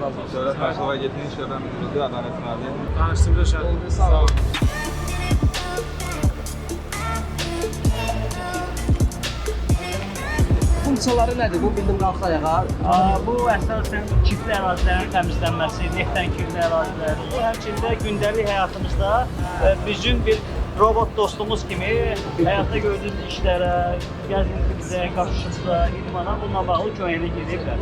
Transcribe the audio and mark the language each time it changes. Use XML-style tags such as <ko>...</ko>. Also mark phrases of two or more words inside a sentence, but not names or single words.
<tr>Şöyle karşıma getirin, şöyle müdür adaletini alayım.</tr> <az>Tanıştım Röşad. Sağ ol. Funksiyaları nədir? Bu bildim qalxdı ayağa. Bu əsasən kilitli ərazilərin təmizlənməsi, neftdən kilitli ərazilər. Bu həmçində gündəlik həyatımızda bizim bir robot dostumuz kimi həyatda gördüyümüz işlərə, gəzintimizə, qaçışımıza, idmana bununla bağlı köməyini gediblər.</az>